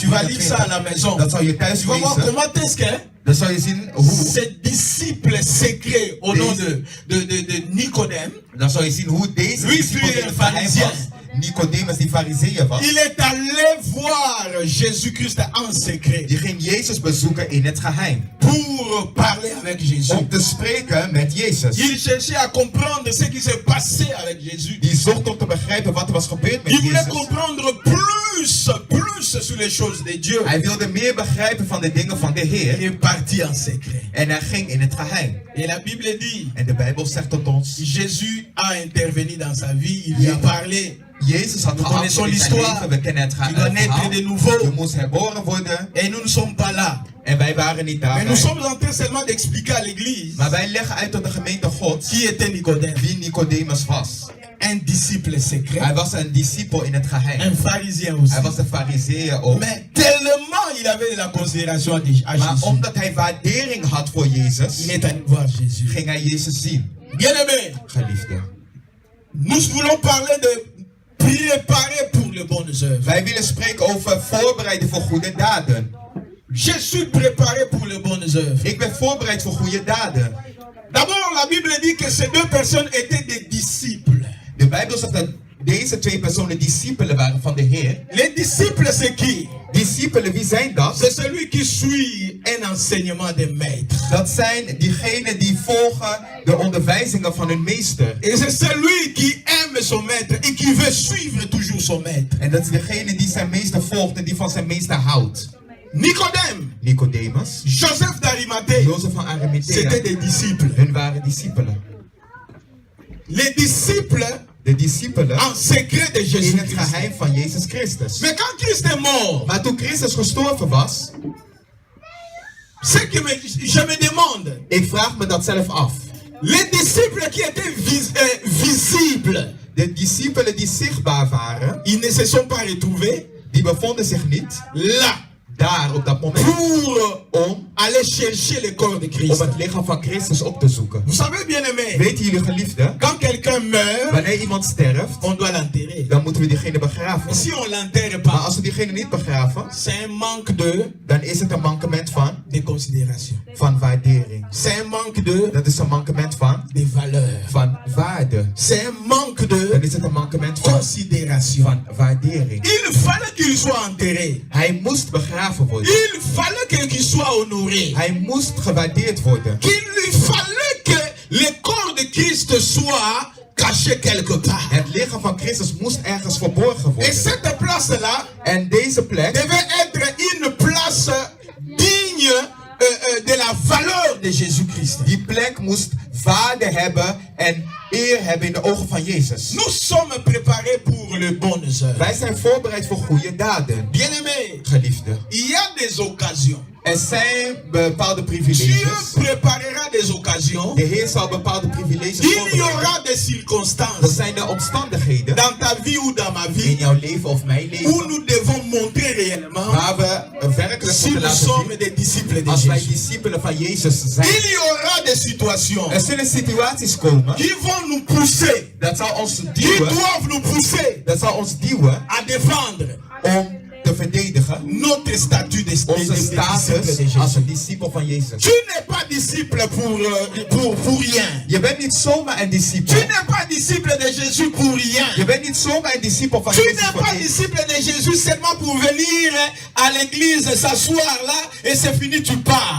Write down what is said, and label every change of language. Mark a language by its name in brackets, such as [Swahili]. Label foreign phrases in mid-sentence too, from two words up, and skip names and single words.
[French] tu vas lire ça à 23, la maison. [Dutch] dat zal je thuis [French] Tu vas voir [Dutch] lezen. [French] comment est-ce que [Dutch] Dan zal je zien hoe, [French] ce disciple secret au nom de Nicodème, [Dutch] dan zal je zien hoe deze [French] Lui, [Dutch] discipel [French] tu es [Dutch] in het geheim [French] pharisien. [Dutch] was. Nicodemus die fariseeën was. [French] il est allé voir Jésus-Christ en secret [Dutch] Die ging Jezus bezoeken in het geheim. [French] pour parler avec Jésus. [Dutch] Om te spreken met Jezus. [French] Il cherchait à comprendre ce qui s'est passé avec Jésus. [Dutch] Die zocht om te begrijpen wat er was gebeurd met [French] Il voulait [Dutch] Jezus. [French] comprendre plus sur les choses de Dieu. [Dutch] Hij wilde meer begrijpen van de dingen van de [French] Il [Dutch] Heer. [French] est parti en secret. [Dutch] En hij ging in het geheim. [French] Et la Bible dit, [Dutch] En de Bijbel zegt tot ons. [French] Jésus a intervenu dans sa vie, il lui a parlé. [Dutch] Jezus had [French] connaissons [Dutch] geantwoord in zijn [French] l'histoire. [Dutch] leven. We kennen het [French] Il doit naître [Dutch] verhaal. [French] de nouveau. [Dutch] Je moest herboren worden. [French] Et nous ne sommes pas là. [Dutch] En wij waren niet [French] Mais nous [Dutch] daarbij. [French] sommes en train seulement d'expliquer à l'église [Dutch] Maar wij leggen uit tot de gemeente God [French] qui était Nicodème. [Dutch] wie Nicodemus was. [French] Un disciple secret. [Dutch] Hij was een discipel in het geheim. [French] Un pharisien aussi. [Dutch] Hij was een fariseeër ook. [French] Mais tellement il avait de la considération à [Dutch] Maar [French] Jésus. [Dutch] omdat hij waardering had voor Jezus, [French] Il est allé voir Jésus. [Dutch] ging hij Jezus zien. [French] Bien-aimé, [Dutch] Geliefde. [French] nous voulons parler de préparer pour les bonnes œuvres. [Dutch] Wij willen spreken over voorbereiden voor goede daden. [French] Je suis préparé pour les bonnes œuvres. [Dutch] Ik ben voorbereid voor goede daden. [French] D'abord, la Bible dit que ces deux personnes étaient des disciples. [Dutch] De Bijbel zegt dat deze twee personen discipelen waren van de Heer. [French] Les disciples, c'est qui? [Dutch] Discipelen, wie zijn dat? [French] C'est celui qui suit un enseignement de maître. [Dutch] Dat zijn diegenen die volgen de onderwijzingen van hun meester. [French] Et c'est celui qui aime son maître et qui veut suivre toujours son maître. [Dutch] En dat is degene die zijn meester volgt en die van zijn meester houdt. [French] Nicodème, [Dutch] Nicodemus, [French] Joseph d'Arimathée, [Dutch] Jozef van [French] c'était [Dutch] Arimathea, [French] des disciples. [Dutch] hun waren discipelen. [French] Les disciples [Dutch] De discipelen [French] en secret de [Dutch] in het [French] Jésus-Christ. [Dutch] geheim van Jezus Christus. [French] Mais quand Christ est mort, [Dutch] Maar toen Christus gestorven was, [French] ce que je me demande, [Dutch] ik vraag me dat zelf af. [French] les disciples qui étaient visibles, [Dutch] De discipelen die zichtbaar waren, [French] ils ne se sont pas retrouvés [Dutch] die bevonden zich niet [French] là [Dutch] daar op dat moment [French] pour [Dutch] om [French] aller chercher le corps de Christ. [Dutch] het lichaam van Christus op te zoeken. [French] Vous savez, bien aimé, [Dutch] Weten jullie geliefden, [French] quand quelqu'un meurt, [Dutch] wanneer iemand sterft, [French] on doit l'enterrer. [Dutch] dan moeten we diegene begraven. [French] Si on l'enterre [Dutch] Maar [French] pas, [Dutch] als we diegene niet begraven, [French] c'est un manque [Dutch] dan is het een mankement [French] de considération. [Dutch] van waardering. [French] C'est un manque [Dutch] Dat is een mankement [French] de valeur. [Dutch] van waarde. [French] C'est un manque [Dutch] Dan is het een mankement [French] considération. [Dutch] van waardering. [French] Il fallait qu'il soit enterré. [Dutch] Hij moest begraven worden. [French] Il fallait qu'il soit honoré. [Dutch] Hij moest gewaardeerd worden. [French] Qu'il fallait que le corps de Christ soit caché quelque part. [Dutch] Het lichaam van Christus moest ergens verborgen [French] Et [Dutch] worden. [French] cette place-là [Dutch] En deze plek [French] devait être une place digne de la valeur de Jésus-Christ. [Dutch] Die plek moest waarde hebben en eer hebben in de ogen van Jezus. [French] Nous sommes préparés pour les bonnes œuvres. [Dutch] Wij zijn voorbereid voor goede daden. [French] Bien-aimés, [Dutch] Geliefde. [French] il y a des occasions. [Dutch] Er zijn bepaalde [French] Dieu [Dutch] privileges. [French] préparera des occasions. [Dutch] De Heer zal bepaalde privileges [French] Il y [Dutch] voorbereiden. [French] aura des [Dutch] Dat [French] circonstances [Dutch] zijn de omstandigheden [French] dans ta vie ou dans ma [Dutch] in [French] vie [Dutch] jouw leven of mijn [French] où [Dutch] leven [French] nous devons montrer réellement [Dutch] waar we werkelijk [French] si [Dutch] moeten [French] nous [Dutch] laten [French] sommes [Dutch] zien [French] des disciples de [Dutch] als wij [French] Jésus. [Dutch] discipelen van Jezus zijn. [French] Il y aura des situations [Dutch] Er zullen situaties komen [French] qui vont nous pousser, [Dutch] dat zal ons [French] qui [Dutch] duwen, [French] doivent nous pousser [Dutch] dat zal ons duwen [French] à défendre [Dutch] om te verdedigen. [French] notre statut de [Dutch] Onze [French] disciple [Dutch] status [French] de [Dutch] als [French] Jésus. [Dutch] een discipel van Jezus. [French] Tu n'es pas disciple pour rien. [Dutch] Je bent niet zomaar een [French] Tu [Dutch] discipel. [French] n'es pas disciple de Jésus pour rien. [Dutch] Je bent niet zomaar een discipel van [French] Tu [Dutch] Jezus [French] n'es [Dutch] voor [French] pas [Dutch] niets. [French] disciple de Jésus seulement pour venir à l'église, s'asseoir là et c'est fini, tu pars.